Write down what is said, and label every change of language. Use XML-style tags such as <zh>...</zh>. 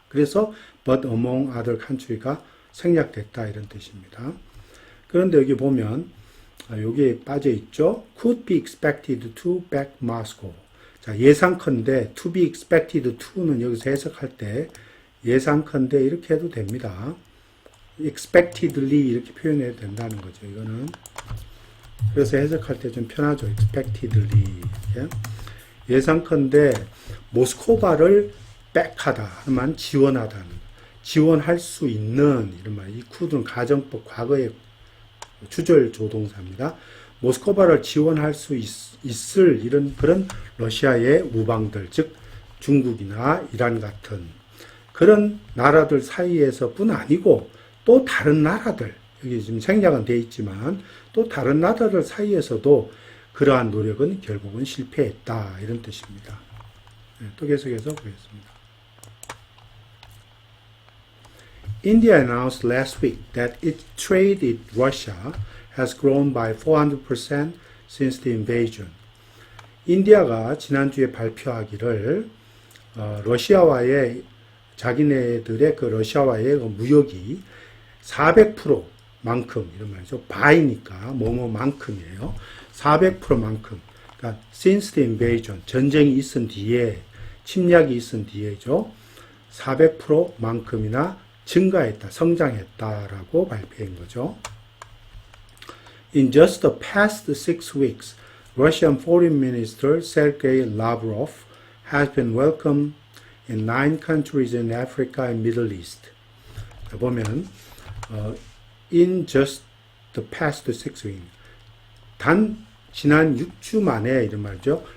<ko>그래서</ko> <en>but among other country</en> <ko>가 생략됐다 이런 뜻입니다. 그런데 여기 보면 여기에 빠져 있죠.</ko> <en>could be expected to back Moscow.</en> <ko>자, 예상컨대 to be expected to는 여기서 해석할 때 예상컨대 이렇게 해도 됩니다. expectedly 이렇게 표현해도 된다는 거죠. 이거는 그래서 해석할 때 좀 편하죠. expectedly 이렇게. 예상컨대 모스코바를 back하다만 지원하다는 지원할 수 있는 이런 말. 이 could는 가정법 과거의 주절 조동사입니다. 모스코바를 지원할 수 있을 이런 그런 러시아의 우방들 즉 중국이나 이란 같은 그런 나라들 사이에서뿐 아니고 또 다른 나라들 여기 지금 생략은 되어 있지만 또 다른 나라들 사이에서도 그러한 노력은 결국은 실패했다 이런 뜻입니다. 또 계속해서 보겠습니다.</ko> <en>India announced last week that its trade with Russia has grown by 400% since the invasion.</en> <ko>인디아가 지난주에 발표하기를 러시아와의 자기네들의 그 러시아와의 그 무역이 400%만큼 이런 말이죠. by니까 뭐뭐만큼이에요. 400%만큼. 그러니까</ko> <en>since the invasion</en> <ko>전쟁이 있은 뒤에 침략이 있은 뒤에죠. 400%만큼이나 증가했다, 성장했다라고 발표한 거죠.</ko> <en>In just the past 6 weeks, Russian Foreign Minister Sergei Lavrov has been welcomed in 9 countries in Africa and Middle East.</en> <ko>보면</ko> <en>in just the past 6 weeks,</en> <ko>단 지난 6주 만에 이런 말이죠.</ko>